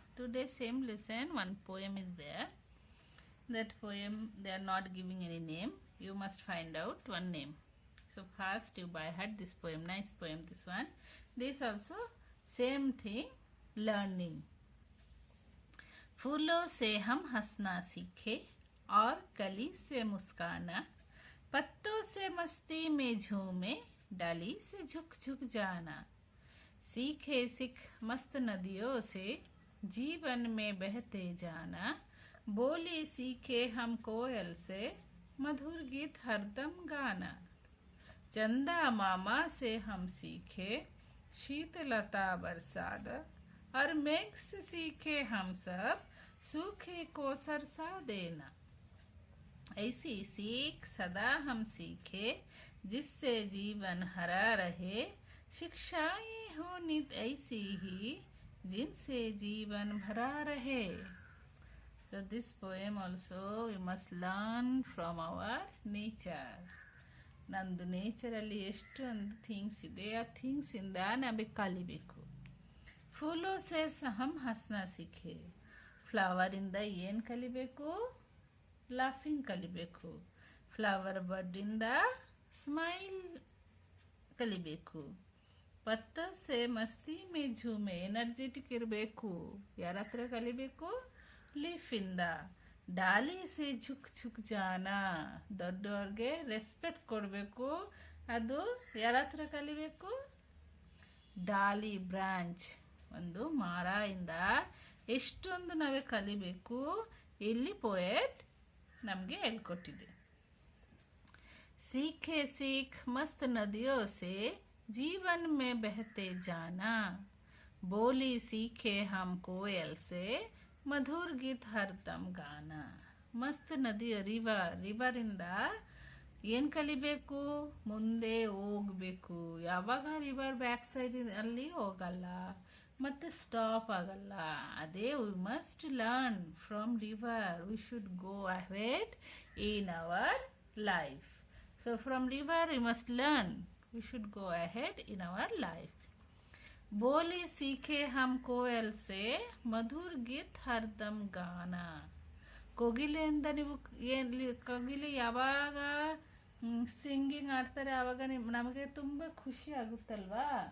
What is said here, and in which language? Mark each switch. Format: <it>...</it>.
<en>Today same lesson, one poem is there. That poem they are not giving any name. You must find out one name. So first you by heart this poem, nice poem this one. This also same thing, learning.</en> <hi>फूलों से हम हंसना सीखे और कली से मुस्काना, पत्तों से मस्ती में झूमे, डाली से झुक झुक जाना। सीखे सिख मस्त नदियों से जीवन में बहते जाना, बोली सीखे हम कोयल से मधुर गीत हरदम गाना। चंदा मामा से हम सीखे शीतलता बरसाना, और मेघ से सीखे हम सब सूखे को सरसा देना। ऐसी सीख सदा हम सीखे जिससे जीवन हरा रहे, शिक्षाएं हो नित ऐसी ही जिनसे जीवन भरा रहे।</hi> <en>So this poem also we must learn from our nature.</en> <kn>ನಂದು ನೇಚರಲ್ಲಿ ಎಷ್ಟೊಂದು ಥಿಂಗ್ಸ್ ಇದೆ, ಆ ಥಿಂಗ್ಸ್ ಇಂದ ನಮಗೆ ಕಲಿಬೇಕು.</kn> <hi>ಫೂಲೋ ಸೆ ಹಮ್ ಹಸ್ನಾ ಸೀಖೆ,</hi> <kn>ಫ್ಲವರ್ ಇಂದ ಏನು ಕಲಿಬೇಕು? ಲಾಫಿಂಗ್ ಕಲಿಬೇಕು. ಫ್ಲವರ್ ಬಡ್ ಇಂದ ಸ್ಮೈಲ್ ಕಲಿಬೇಕು.</kn> <hi>ಪತ್ತ ಸೆ ಮಸ್ತಿ ಮೇ ಝೂಮೆ,</hi> <kn>ಎನರ್ಜೆಟಿಕ್ ಇರಬೇಕು. ಯಾರ ಹತ್ರ ಕಲಿಬೇಕು? ಲೀಫ್ ಇಂದ.</kn> <hi>ಡಾಲಿ ಸೆ ಝುಕ್ ಝುಕ್ ಜಾನ,</hi> <kn>ದೊಡ್ಡವ್ರಿಗೆ ರೆಸ್ಪೆಕ್ಟ್ ಕೊಡಬೇಕು. ಅದು ಯಾರ ಹತ್ರ ಕಲಿಬೇಕು? ಡಾಲಿ ಬ್ರಾಂಚ್, ಒಂದು ಮರ ಇಂದ ಎಷ್ಟೊಂದು ನಾವೇ ಕಲಿಬೇಕು. ಇಲ್ಲಿ ಪೋಯೆಟ್ ನಮಗೆ ಹೇಳ್ಕೊಟ್ಟಿದೆ.</kn> <hi>सीखे सीख मस्त नदियों से जीवन में बहते जाना, बोली सीखे हम कोयल से मधुर गीत हरदम गाना.</hi> <kn>ಮಸ್ತ್ ನದಿ ರಿವರ್ ಇಂದ ಏನ್ ಕಲಿಬೇಕು? ಮುಂದೆ ಹೋಗ್ಬೇಕು. ಯಾವಾಗ ರಿವರ್ ಬ್ಯಾಕ್ ಸೈಡ್ ಅಲ್ಲಿ ಹೋಗಲ್ಲ ಮತ್ತೆ ಸ್ಟಾಪ್ ಆಗಲ್ಲ.</kn> <en>ಅದೇ we must learn from river. We should go ahead in our life. So from river we must learn. We should go ahead in our life.</en> <hi>बोली सीखे हम कोयल से मधुर गीत हरदम गाना.</hi> <kn>ಕೋಗಿಲೆಯಿಂದ ನೀವು ಕೋಗಿಲೆ ಯಾವಾಗ ಸಿಂಗಿಂಗ್ ಆಡ್ತಾರೆ ಆವಾಗ ನಮಗೆ ತುಂಬ ಖುಷಿ ಆಗುತ್ತಲ್ವಾ?</kn>